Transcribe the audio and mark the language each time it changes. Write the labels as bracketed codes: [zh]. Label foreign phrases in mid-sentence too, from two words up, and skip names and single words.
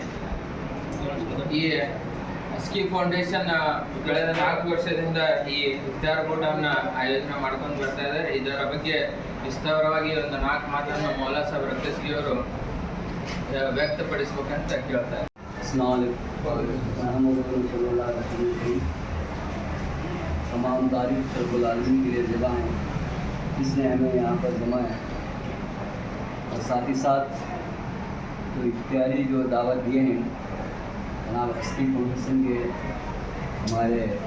[kn] ಈ ಅಸ್ಕಿ ಫೌಂಡೇಶನ್ ಕಳೆದ 4 ವರ್ಷದಿಂದ ಈ ಇಫ್ತಿಯಾರ್ ಕೂಟವನ್ನು ಆಯೋಜನೆ ಮಾಡ್ಕೊಂಡು ಬರ್ತಾ ಇದ್ದಾರೆ. ಇದರ ಬಗ್ಗೆ ವಿಸ್ತಾರವಾಗಿ ಒಂದು 4 ಮಾತನ್ನು ಮೌಲಾಸಾಬ್ ರಕ್ಕಸಗಿ ಅವರು ವ್ಯಕ್ತಪಡಿಸಬೇಕಂತ ಕೇಳ್ತಾರೆ. [hi] तमाम तारीफ [ar] رب العالمين [hi] के लिए जगह है जिसने हमें यहाँ पर जमा है, और साथ ही साथ तो इख्तियारी जो दावत दिए हैं जनाब अस्की फाउंडेशन के हमारे